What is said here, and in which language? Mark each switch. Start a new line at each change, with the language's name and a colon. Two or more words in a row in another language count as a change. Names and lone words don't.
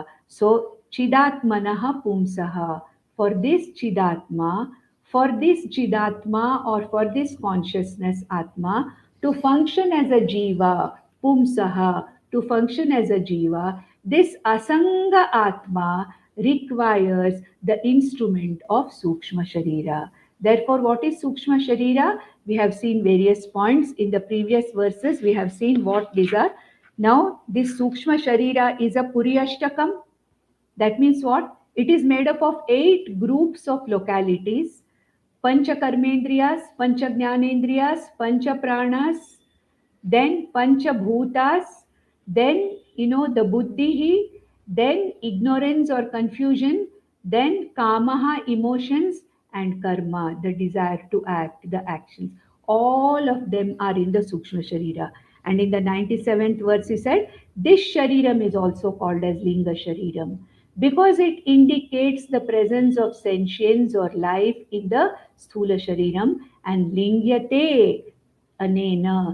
English: So,
Sanskrit: चिदात्मनः पुंसः.
English: For this Chidatma, or for this consciousness Atma, to function as a
Sanskrit: जीव पुंसः,
English: to function as a Jiva, this
Sanskrit: असङ्ग आत्मा
English: requires the instrument of
Sanskrit: सूक्ष्म शरीर.
English: Therefore, what is
Sanskrit: सूक्ष्म शरीर?
English: We have seen various points in the previous verses. We have seen what these are. Now, this
Sanskrit: सूक्ष्म शरीर
English: is a Puriyashtakam. That means what? It is made up of 8 groups of localities:
Sanskrit: पञ्च कर्मेन्द्रियाः पञ्च ज्ञानेन्द्रियाः पञ्च प्राणाः, then पञ्च भूताः,
English: then the Buddhi, then ignorance or confusion, then Kamaha, emotions, and Karma, the desire to act, the actions. All of them are in the
Sanskrit: सूक्ष्म शरीर.
English: And in the 97th verse, he said, this Shariram is also called as
Sanskrit: लिङ्ग शरीरम्
English: because it indicates the presence of sentience or life in the
Sanskrit: स्थूल शरीरम्,
English: and
Sanskrit: लिङ्ग्यते अनेन.